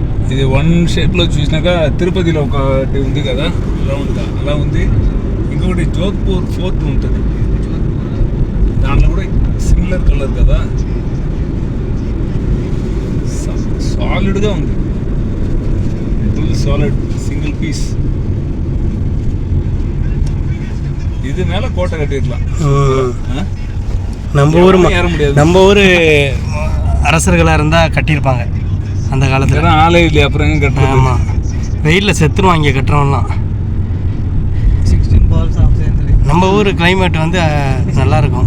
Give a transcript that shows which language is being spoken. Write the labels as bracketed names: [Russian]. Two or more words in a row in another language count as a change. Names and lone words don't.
[Telugu] ఇది [English] one shape [Telugu] చూసినాక తిరుపతిలో ఒకటి ఉంది కదా రౌండ్గా, అలా ఉంది. ఇంకొకటి జోధ్పూర్ ఫోర్ట్ ఉంటుంది, దాంట్లో కూడా [English] similar color [Telugu] కదా, సాలిడ్గా ఉంది, [English] full solid single piece. [Tamil] இது மேலே கோட்டை கட்டிடலாம். நம்ம ஊர் அரசர்களாக இருந்தால் கட்டியிருப்பாங்க அந்த காலத்தில். ஆளே இல்லையா, அப்புறம் எங்கே கட்டுறோம்? ஆமாம், வெயிலில் செத்துருவோம் இங்கே கட்டுறோம்லாம். நம்ம ஊர் கிளைமேட் வந்து நல்லாயிருக்கும்.